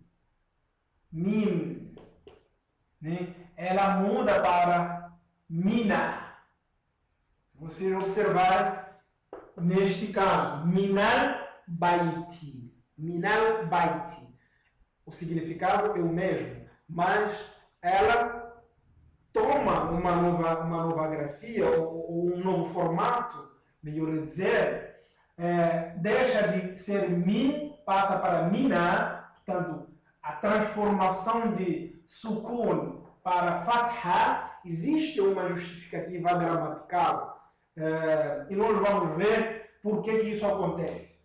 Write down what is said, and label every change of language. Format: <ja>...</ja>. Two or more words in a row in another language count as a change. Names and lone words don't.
<pt>Min. Né? Ela muda para mina. Se vocês observarem, neste caso,</pt> <ar>من البيت. من البيت.</ar> <pt>O significado é o mesmo, mas ela toma uma nova grafia ou um novo formato, melhor dizer, deixa de ser min, passa para mina, portanto, a transformação de sukun para fatha, existe uma justificativa gramatical, e nós vamos ver por que isso acontece.</pt>